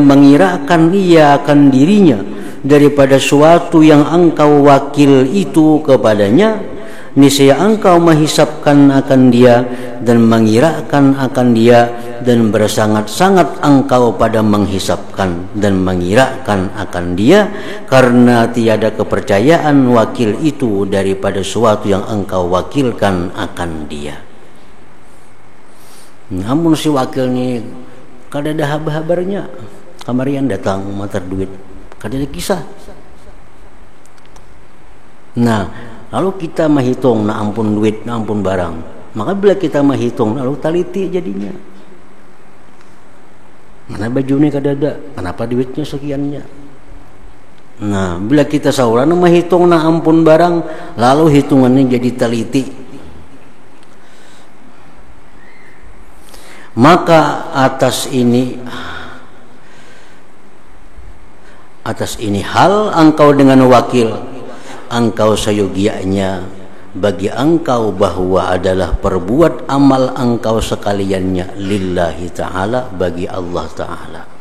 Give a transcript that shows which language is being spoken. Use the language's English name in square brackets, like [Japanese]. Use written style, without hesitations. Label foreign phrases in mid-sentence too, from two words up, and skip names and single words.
[Malay] mengirakan ia akan dirinya daripada suatu yang engkau wakil itu kepadanya, niscaya engkau menghisapkan akan dia dan mengirakan akan dia, dan bersangat-sangat engkau pada menghisapkan dan mengirakan akan dia, karena tiada kepercayaan wakil itu daripada suatu yang engkau wakilkan akan dia. [Banjar] Namun si wakil ni kada ada habar-habarnya, kamarian datang matar duit, kada ada kisah. Nah, lalu kita menghitung, nak ampun duit, nak ampun barang. Maka bila kita menghitung, lalu taliti jadinya. Mana baju ni kada ada, kenapa duitnya sekiannya? Nah, bila kita saurana menghitung nak ampun barang, lalu hitungannya jadi taliti. [Malay] Maka atas ini hal engkau dengan wakil, engkau sayogianya bagi engkau bahwa adalah perbuat amal engkau sekaliannya [Arabic] lillahi ta'ala, [Malay] bagi Allah ta'ala.